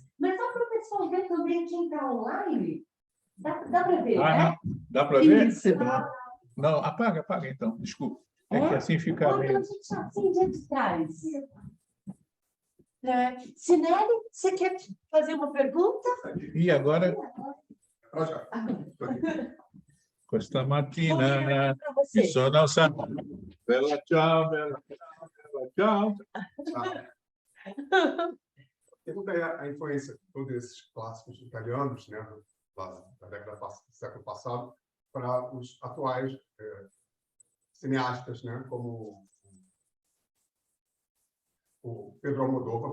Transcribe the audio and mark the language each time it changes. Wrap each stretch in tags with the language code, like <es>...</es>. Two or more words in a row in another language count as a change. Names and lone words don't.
<pt>Mas só para o pessoal ver também quem está online. Dá para ver, né? Dá para ver? Isso. Não, apaga então. Desculpa. É que assim fica Ou então a gente acende aqui atrás. Sinelli, você quer fazer uma pergunta? E agora...</pt> <it>Questa mattina mi sono alzato. Bella ciao, bella ciao.</it> <pt>Pergunta aí a influência de todos esses clássicos italianos, né, da década do século passado, para os atuais cineastas, né, como o Pedro Almodóvar.</pt>